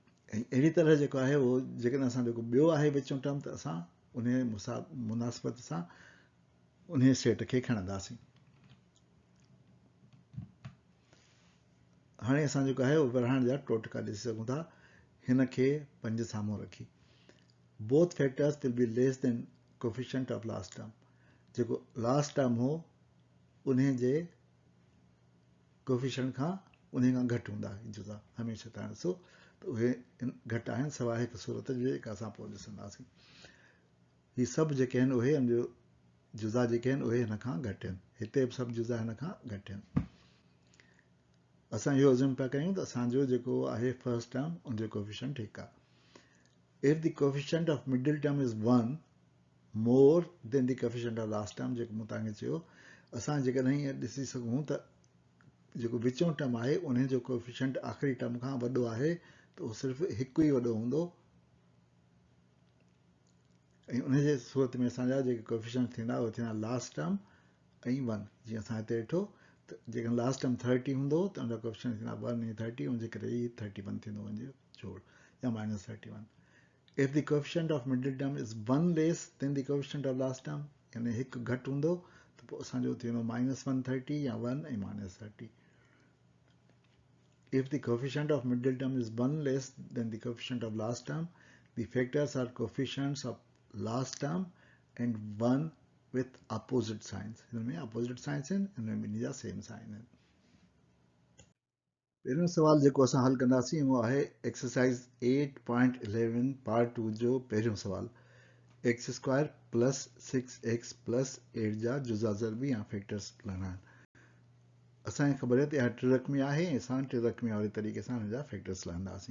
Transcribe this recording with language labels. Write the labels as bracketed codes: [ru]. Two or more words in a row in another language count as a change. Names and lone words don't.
[sd] ऐं अहिड़ी तरह जेको आहे उहो जेकॾहिं असां जेको ॿियो आहे विचों टर्म त असां उन मुनासिबत सां उन सेट खे खणंदासीं। हाणे असां जेको आहे उहो विरहाइण जा टोटका ॾिसी सघूं था। [en] हिन खे 5 साम्हूं रखी both factors will be less than coefficient of last term. [sd] जेको [en] last term [sd] हो उन जे कोफिशिएंट खां उन खां घटि हूंदा जुज़ा हमेशह तव्हां ॾिसो त उहे घटि आहिनि सवाइ हिकु सूरत जी जेका असां पोइ ॾिसंदासीं। ही सभु जेके आहिनि उहे जुज़ा जेके आहिनि उहे हिन खां घटि आहिनि। हिते बि सभु जुज़ा हिन खां घटि आहिनि। असां इहो अज़्यूम पिया कयूं त असांजो जेको आहे [en] first term [sd] उनजो कोफिशिएंट ठीकु आहे। [en] if the coefficient of middle term is 1 more than the coefficient of last term, [sd] जेको मूं तव्हांखे चयो, असां जेकॾहिं ईअं ॾिसी सघूं त जेको विचों टर्म आहे उन जो कोफिशिएंट आख़िरी टर्म खां वॾो आहे त उहो सिर्फ़ु हिकु ई वॾो हूंदो ऐं उन जे सूरत में असांजा जेके कोफिशिएंट थींदा उहे थींदा [en] last term [sd] ऐं 1। जीअं असां हिते ॾिठो त जेकॾहिं [en] last term [sd] 30 हूंदो त उनजा कोफिशिएंट थींदा 1 ऐं 30, उनजे करे ई 31 थींदो वञे जोड़ या -31। [en] If the coefficient of middle term is 1 less than the coefficient of last term, [sd] यानी हिकु घटि हूंदो त पोइ असांजो थींदो -130 या 1 ऐं -30। [en] If the coefficient of middle term is 1 less than the coefficient of last term, the factors are coefficients of last term and 1 with opposite signs. [sd] हिन में [en] opposite signs [sd] आहिनि, हिन में ॿिन्ही जा [en] same sign [sd] आहिनि। पहिरियों सुवाल जेको असां हल कंदासीं उहो आहे [en] exercise 8.11 part 2 [sd] जो पहिरियों सुवाल। [en] x² plus 6x plus 8 [sd] जा जुज़ा ज़रबी या फैक्टर्स लहणा आहिनि। असांखे ख़बर आहे त इहा त्रिरकमी आहे ऐं असां त्रिरकमी वारे तरीक़े सां हिन जा फैक्टर्स लहंदासीं।